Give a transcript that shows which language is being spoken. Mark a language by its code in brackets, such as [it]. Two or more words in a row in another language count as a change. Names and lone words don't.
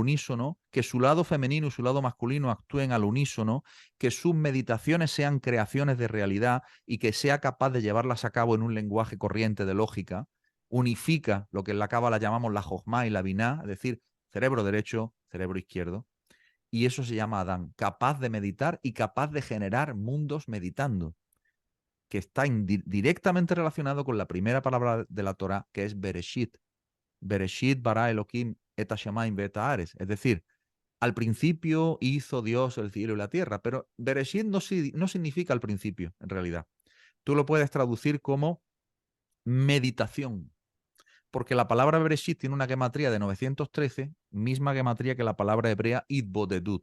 [es] unísono, que su lado femenino y su lado masculino actúen al unísono, que sus meditaciones sean creaciones de realidad y que sea capaz de llevarlas a cabo en un lenguaje corriente de lógica, unifica lo que en la cábala llamamos la Jojma y la Binah, es decir, cerebro derecho, cerebro izquierdo, y eso se llama Adán, capaz de meditar y capaz de generar mundos meditando, que está directamente relacionado con la primera palabra de la Torah, que es Bereshit. [he] בראשית ברא אלהים את השמים ואת הארץ. [es] Es decir, al principio hizo Dios el cielo y la tierra, pero Bereshit no significa al principio, en realidad. Tú lo puedes traducir como meditación, porque la palabra Bereshit tiene una gematría de 913, misma gematría que la palabra hebrea Itbodedut.